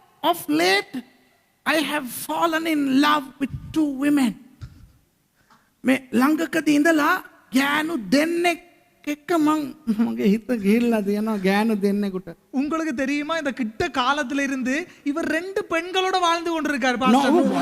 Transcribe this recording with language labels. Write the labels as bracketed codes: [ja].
[en] Of late I have fallen in love with two women. [si] මේ ළඟකදී ඉඳලා ගෑනු දෙන්නෙක් එක්ක මගේ හිත ගිහිල්ලා තියෙනවා ගෑනු දෙන්නෙකුට. [ta] உங்களுக்கு தெரியுமா இந்த கிட்ட காலத்துல இருந்து இவர் ரெண்டு பெண்களோட வாழ்ந்து கொண்டிருக்கார் பாஸ்டர்.